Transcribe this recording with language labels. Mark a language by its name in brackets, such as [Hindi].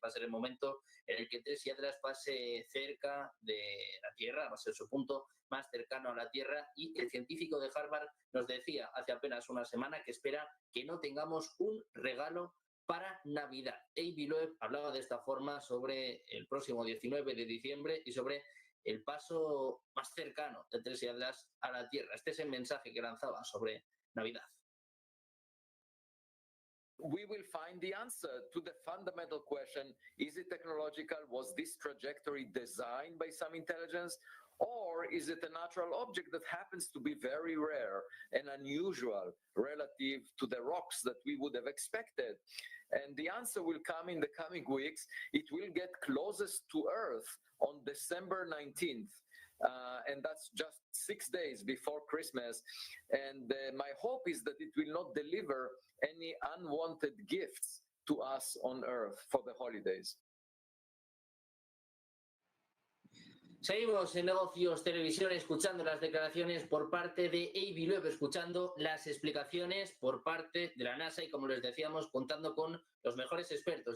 [Spanish] Va a ser el momento en el que 3i Atlas pase cerca de la Tierra, va a ser su punto más cercano a la Tierra, y el científico de Harvard nos decía hace apenas una semana que espera que no tengamos un regalo para Navidad. A.B. Loeb hablaba de esta forma sobre el próximo 19 de diciembre y sobre el paso más cercano de 3i Atlas a la Tierra. Este es el mensaje que lanzaba sobre Navidad. [English] We will find the answer to the fundamental question, is it technological? Was this trajectory designed by some intelligence? Or is it a natural object that happens to be very rare and unusual relative to the rocks that we would have expected? And the answer will come in the coming weeks. It will get closest to Earth on December 19th. And that's just 6 days before Christmas. And my hope is that it will not deliver any unwanted gifts to us on Earth for the holidays. [Spanish] Seguimos en Negocios Televisión escuchando las declaraciones por parte de A.B. Loeb, escuchando las explicaciones por parte de la NASA y, como les decíamos, contando con los mejores expertos.